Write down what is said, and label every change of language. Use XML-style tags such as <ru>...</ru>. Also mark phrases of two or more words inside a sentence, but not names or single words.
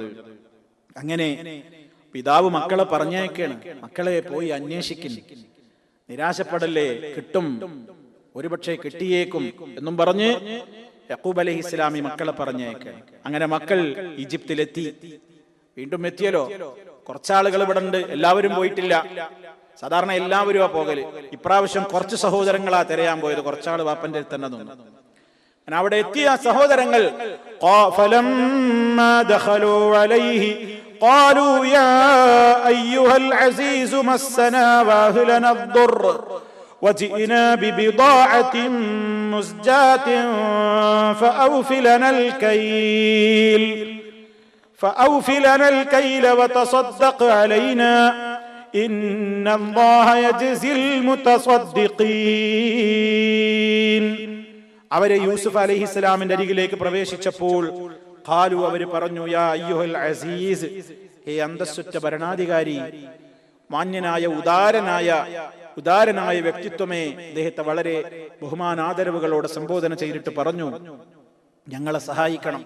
<ml>അങ്ങനെ പിതാവ് മക്കളെ പറഞ്ഞേക്കാണ്, മക്കളെ പോയി അന്വേഷിക്കുന്നു, നിരാശപ്പെടല്ലേ, കിട്ടും, ഒരുപക്ഷെ കിട്ടിയേക്കും എന്നും പറഞ്ഞ് യഖൂബ് അലൈഹിസ്സലാമി മക്കളെ പറഞ്ഞേക്കാണ്. അങ്ങനെ മക്കൾ ഈജിപ്തിലെത്തി. വീണ്ടും എത്തിയല്ലോ. കുറച്ചാളുകൾ ഇവിടെ ഉണ്ട്, എല്ലാവരും പോയിട്ടില്ല. സാധാരണ എല്ലാവരും ആ പോകല്. ഇപ്രാവശ്യം കുറച്ച് സഹോദരങ്ങളാ തിരയാൻ പോയത്. കുറച്ചാള് വാപ്പന്റെ അടുത്ത് തന്നെ നിന്നു. അവിടെ എത്തിയ സഹോദരങ്ങൾ</ml> <ar>فلما دخلوا عليه قالوا يا أيها العزيز مسنا وأهلنا الضر وجئنا ببضاعة مزجاة فأوف لنا الكيل وتصدق علينا إن الله يجزي المتصدقين.</ar> <ml>അവരെ യൂസുഫ് അലൈഹിസ്സലാമിന്റെ അരികിലേക്ക് പ്രവേശിച്ചപ്പോൾ ഖാലു, അവർ പറഞ്ഞു,</ml> <ar>يا أيها العزيز,</ar> <ml>ഹേ അന്തസ്സുറ്റ ഭരണാധികാരി, മാന്യനായ ഉദാരനായ വ്യക്തിത്വമേ. അദ്ദേഹത്തെ വളരെ ബഹുമാനാദരവുകളോടെ സംബോധന ചെയ്തിട്ട് പറഞ്ഞു, ഞങ്ങളെ സഹായിക്കണം.</ml>